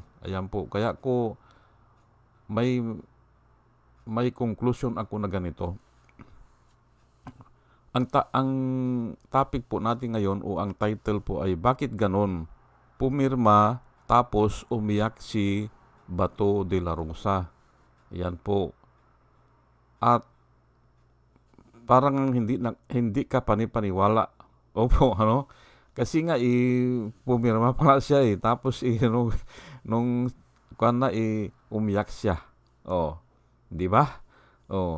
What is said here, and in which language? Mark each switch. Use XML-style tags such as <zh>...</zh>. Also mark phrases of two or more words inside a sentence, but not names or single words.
<tl>Ayan po, kaya ko may conclusion ako na ganito. Ang topic po natin ngayon o ang title po ay bakit ganon? Pumirma tapos umiyak si Bato de la Rosa. Yan po. At parang hindi ka panipaniwala. Opo, ano? Kasi nga pumirma pala siya eh. Tapos nung umiyak siya. Oh, 'di ba? Oh.</tl>